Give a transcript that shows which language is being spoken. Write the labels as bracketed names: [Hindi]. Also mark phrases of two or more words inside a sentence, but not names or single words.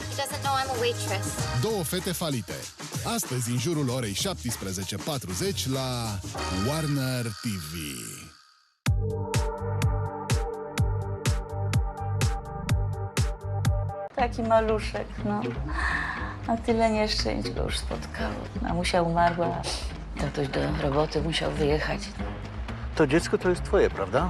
[English] He doesn't know I'm a waitress. [Romanian] Două fete falite. Astăzi, în jurul orei 17:40 la Warner TV. [Polish] Taki maluszek, no. A tyle nieszczęść go już spotkało. Mamusia umarła, tatuś do roboty musiał wyjechać. To dziecko to jest twoje, prawda?